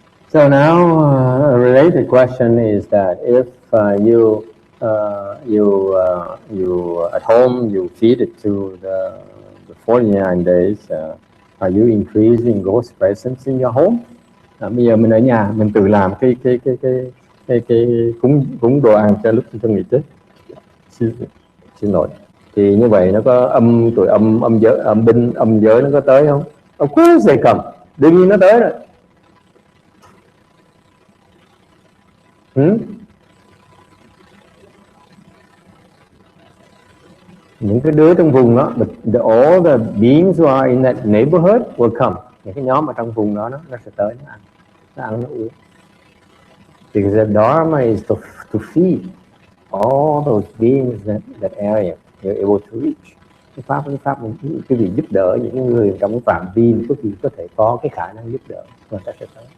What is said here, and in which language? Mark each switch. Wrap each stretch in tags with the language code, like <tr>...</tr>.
<en>So now a related question is that if you at home you feed it to the 49 days, are you increasing ghost presence in your home?</en> <vi>Bây giờ mình ở nhà mình tự làm cái cúng đồ ăn cho lúc cho người chết. Xin lỗi. Thì như vậy nó có tụi âm giới nó có tới không?</vi> <en>Of course they come.</en> <vi>Đương nhiên nó tới rồi. những cái đứa trong vùng đó,</vi> <en>all the beings who are in that neighborhood will come.</en> <vi>Những cái nhóm ở trong vùng đó nó sẽ tới nó ăn nó uống.</vi> <en>Because the Dharma is to feed all those beings that area you're able to reach.</en> <vi>Cái pháp cái việc giúp đỡ những người trong cái phạm vi có thể có cái khả năng giúp đỡ, người ta sẽ tới.</vi>